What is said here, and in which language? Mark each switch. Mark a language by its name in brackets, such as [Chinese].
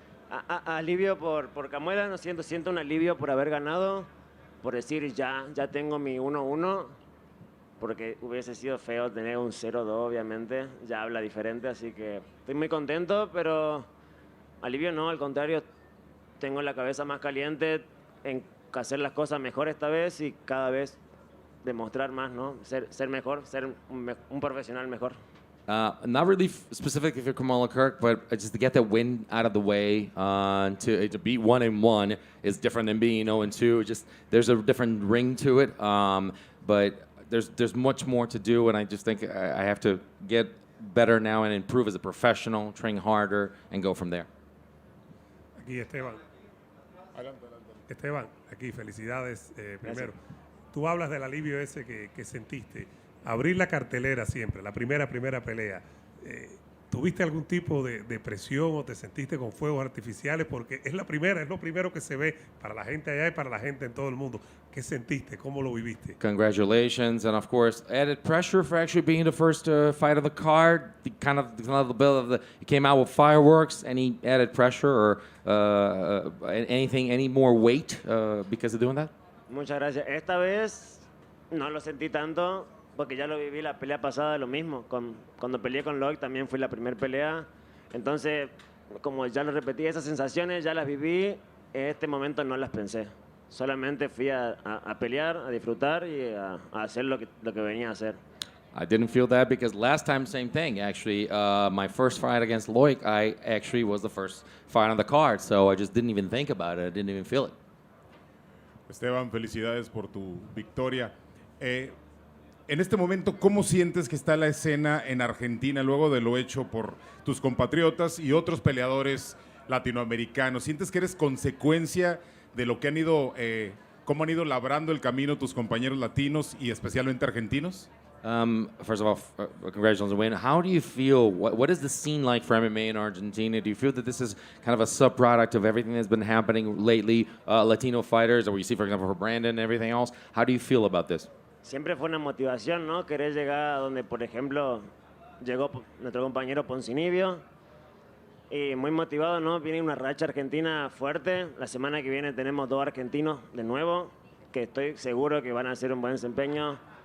[Spanish] Alivio por Kamuela, no siento un alivio por haber ganado, por decir ya tengo mi 1-1, porque hubiese sido feo tener un 0-2, obviamente, ya habla diferente, así que estoy muy contento, pero alivio no, al contrario, tengo la cabeza más caliente en hacer las cosas mejor esta vez y cada vez demostrar más, ¿no? Ser mejor, ser un profesional mejor. [English] Not really specific for Kamuela Kirk, but just to get that win out of the way, to be 1-1 is different than being 0-2. Just there's a different ring to it, but there's much more to do, and I just think I have to get better now and improve as a professional, train harder, and go from there. [Spanish] Aquí Esteban. Esteban, aquí felicidades primero. Tú hablas del alivio ese que sentiste. Abrir la cartelera siempre, la primera pelea. ¿Tuviste algún tipo de presión o te sentiste con fuegos artificiales? Porque es lo primero que se ve para la gente allá y para la gente en todo el mundo. ¿Qué sentiste? ¿Cómo lo viviste? [English] Congratulations, and of course, added pressure for actually being the first fight of the card. The kind of the bill of it came out with fireworks. Any added pressure or anything, any more weight because of doing that? [Spanish] Muchas gracias. Esta vez no lo sentí tanto porque ya lo viví la pelea pasada, lo mismo. Cuando peleé con Lloyd también fue la primera pelea. Entonces, como ya lo repetí, esas sensaciones ya las viví. En este momento no las pensé. Solamente fui a pelear, a disfrutar y a hacer lo que venía a hacer. [English] I didn't feel that because last time, same thing. Actually, my first fight against Loic, I actually was the first fight on the card, so I just didn't even think about it. I didn't even feel it. [Spanish] Esteban, felicidades por tu victoria. En este momento, ¿cómo sientes que está la escena en Argentina luego de lo hecho por tus compatriotas y otros peleadores latinoamericanos? ¿Sientes que eres consecuencia de lo que han ido, cómo han ido labrando el camino tus compañeros latinos y especialmente argentinos? [English] First of all, congratulations on the win. How do you feel? What is the scene like for MMA in Argentina? Do you feel that this is kind of a subproduct of everything that's been happening lately, Latino fighters, or what you see, for example, for Brandon and everything else? How do you feel about this? [Spanish] Siempre fue una motivación, ¿no? Querer llegar a donde, por ejemplo, llegó nuestro compañero Poncinibio. Y muy motivado, ¿no? Viene una racha argentina fuerte. La semana que viene tenemos 2 argentinos de nuevo, que estoy seguro que van a hacer un buen desempeño.